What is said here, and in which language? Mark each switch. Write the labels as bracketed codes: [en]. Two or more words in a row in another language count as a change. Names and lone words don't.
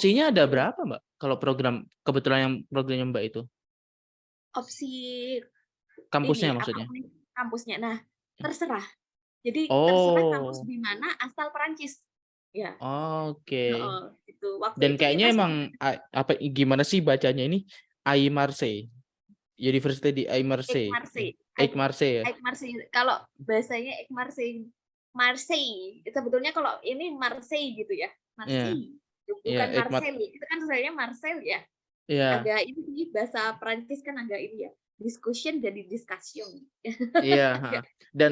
[id] opsinya ada berapa, Mbak? Kalau kebetulan yang programnya Mbak itu? opsi Kampusnya ini apa maksudnya? kampusnya. Nah terserah. Jadi terserah kampus Oh, di mana asal Perancis. Ya, oke. heeh, itu. Waktu Dan itu kayaknya kita emang sempat apa gimana sih bacanya ini? Aix-Marseille. University di Aix-Marseille. Aix-Marseille. Aix-Marseille ya? Aix-Marseille. Kalau bahasanya Aix-Marseille, Marseille. Sebetulnya kalau ini Marseille gitu ya, Iya. Marseille. Iya, Bukan Marseille. Itu kan sebenarnya Marseille ya. Iya. Agak ini sih bahasa Prancis kan agak ini ya. Discussion jadi discussion. Iya, heeh. Dan